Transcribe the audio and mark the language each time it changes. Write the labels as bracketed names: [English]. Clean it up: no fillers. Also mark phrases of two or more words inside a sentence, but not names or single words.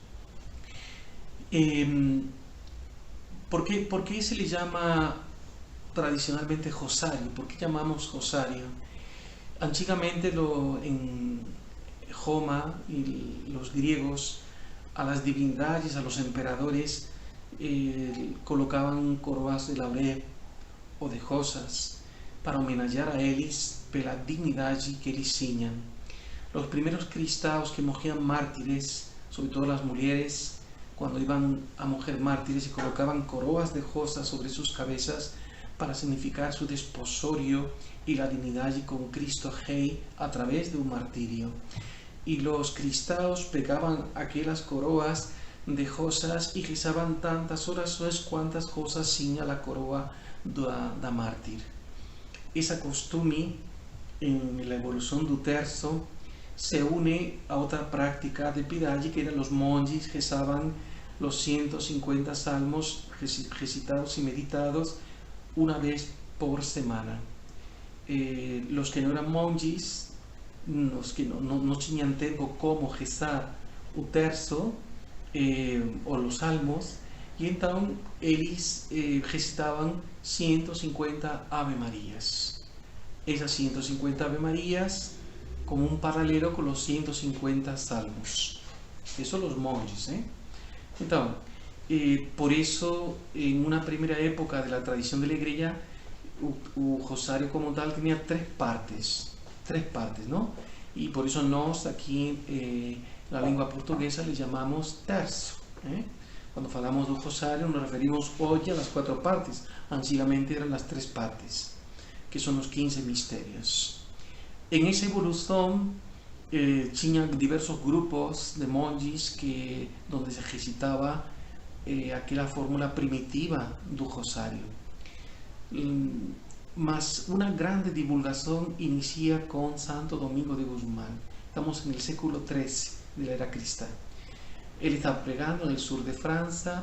[Spanish] ¿Por qué se le llama tradicionalmente rosario? ¿Por qué llamamos rosario? Antiguamente en Roma y los griegos a las divinidades, a los emperadores, colocaban [Portuguese] coroas de laurel ou de rosas para homenagear a eles pela dignidade que eles tinham. Os primeiros cristãos que morriam mártires, sobretudo as mulheres, quando iam a morrer mártires, colocavam coroas de rosas sobre suas cabeças para significar [Spanish] su desposorio y la dignidad con Cristo Rey a través de un martirio. Y los cristianos pegaban aquellas coroas de rosas y rezaban tantas [Portuguese] orações quantas rosas tinha a coroa da mártir. Essa costume, em la evolução do terço, se une a outra prática de piedade que eram os monges [Spanish] rezaban los 150 salmos recitados y meditados una vez por semana. Los que no eran monges, los que no tenían tiempo como rezar o terço o los salmos, y entonces eles recitaban 150 Ave Marías. Esas 150 Ave Marías como un paralelo con los 150 salmos. Eso los monjes. Entonces, por eso, en una primera época de la tradición de la iglesia, el rosario como tal tenía tres partes, ¿no? Y por eso nos aquí la lengua portuguesa le llamamos terço. Cuando falamos del rosario nos referimos hoy a las 4 partes, antiguamente eran las 3 partes, que son los 15 misterios. En esa evolución tinha diversos grupos de monges donde se recitaba aquella fórmula primitiva do rosario. Mas una grande divulgación inicia con Santo Domingo de Guzmán. Estamos en el século XIII de la era cristiana. Él está pregando en el sur de Francia.